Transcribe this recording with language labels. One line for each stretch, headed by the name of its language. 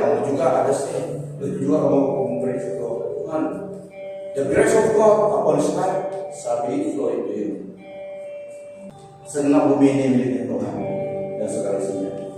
Indonesian: Kamu juga ada stay. Begitu juga kamu memberi kepada Tuhan.
English: The grace of God upon His life shall be flow into you.
Indonesian: Segenap bumi ini miliknya Tuhan dan segala isinya.